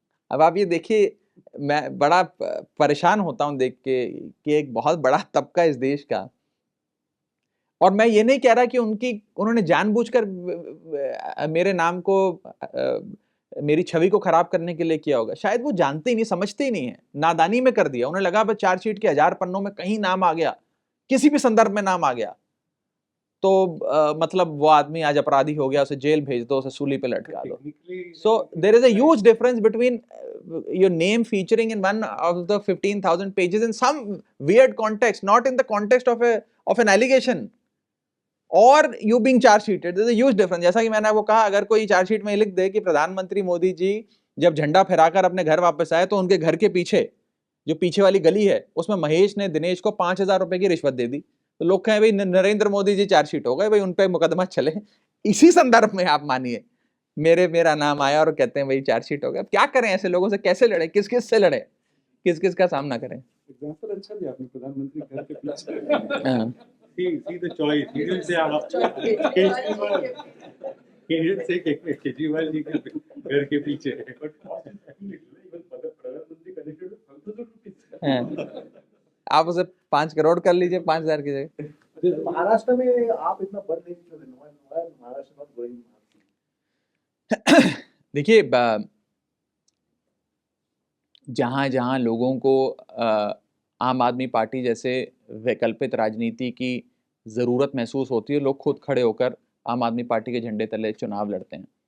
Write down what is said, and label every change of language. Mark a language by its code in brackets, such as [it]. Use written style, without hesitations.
[hi] अब आप ये देखिए, मैं बड़ा परेशान होता हूं देख के कि एक बहुत बड़ा तबका इस देश का, और मैं ये नहीं कह रहा कि उन्होंने जानबूझकर मेरे नाम को, मेरी छवि को खराब करने के लिए किया होगा। शायद वो जानते ही नहीं, समझते ही नहीं है, नादानी में कर दिया। उन्हें लगा बस चार्जशीट के 1000 पन्नों में कहीं नाम आ गया, किसी भी संदर्भ में नाम आ गया तो मतलब वो आदमी आज अपराधी हो गया, उसे जेल भेज दो, उसे सूली पे लटका दो। [en] So there is a huge difference between your name featuring in one of the 15,000 pages in some weird context, not in the context of an allegation, or you being charge sheeted. There's a huge difference. [hi] जैसा कि मैंने आपको कहा, अगर कोई charge sheet में लिख दे कि प्रधानमंत्री मोदी जी जब झंडा फहराकर अपने घर वापस आए, तो उनके घर के पीछे जो पीछे वाली गली है, उसमें महेश ने दिनेश को 5,000 रुपए की रिश्वत दे दी, तो लोग कहें भाई नरेंद्र मोदी जी चार्जशीट हो गए, भाई उन पे मुकदमा चले। इसी संदर्भ में आप मानिए मेरा नाम आया और कहते हैं भाई चार्जशीट हो गया। अब क्या करें, ऐसे लोगों से कैसे लड़े, किस किस से लड़े, किस किस का सामना करें? एग्जांपल अच्छा दिया आपने, प्रधानमंत्री घर के पीछे। हाँ। [en] See the choice. He didn't say आप Kejriwal. He didn't say [hi] Kejriwal ji के घर के पीछे। [en] But cost is actually even pradhanmantri connected with thousands of rupees. [hi] हाँ। आप उसे 5 करोड़ कर लीजिए 5,000 की जगह। महाराष्ट्र में आप इतना बढ़ नहीं क्यों? [en] Maharashtra not going. [hi] देखिए, जहां जहां लोगों को आम आदमी पार्टी जैसे वैकल्पिक राजनीति की ज़रूरत महसूस होती है, लोग खुद खड़े होकर आम आदमी पार्टी के झंडे तले चुनाव लड़ते हैं।